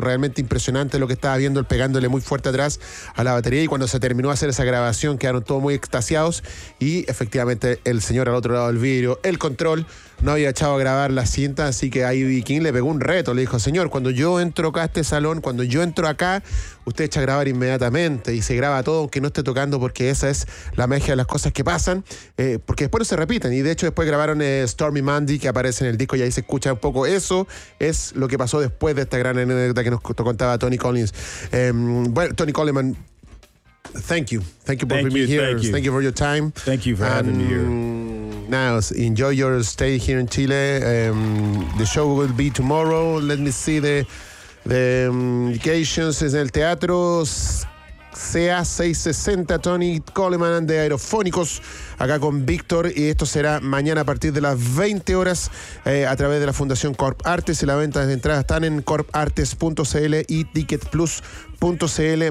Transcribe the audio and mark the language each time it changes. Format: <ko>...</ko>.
<es>Realmente impresionante lo que estaba viendo, él pegándole muy fuerte atrás a la batería, y cuando se terminó de hacer esa grabación, quedaron todos muy extasiados, y efectivamente el señor al otro lado del vidrio, el control, no había echado a grabar la cinta, así que ahí Bibi King le pegó un reto, le dijo, señor, cuando yo entro acá a este salón, cuando yo entro acá, usted echa a grabar inmediatamente y se graba todo, aunque no esté tocando, porque esa es la magia de las cosas que pasan, porque después no se repiten, y de hecho después grabaron Stormy Monday, que aparece en el disco y ahí se escucha un poco eso, es lo que pasó después de esta gran anécdota que nos contaba Tony Collins.</es> <en>Bueno, Tony Coleman, thank you for being here, thank you for your time, thank you for having me here. Now, enjoy your stay here in Chile. The show will be tomorrow. Let me see the indications in the teatro.</en> <es>CA 660, Tony Coleman de Aerofónicos, acá con Víctor, y esto será mañana a partir de las 20 horas a través de la Fundación Corp Artes, y la venta de entradas están en corpartes.cl y ticketplus.cl.</es>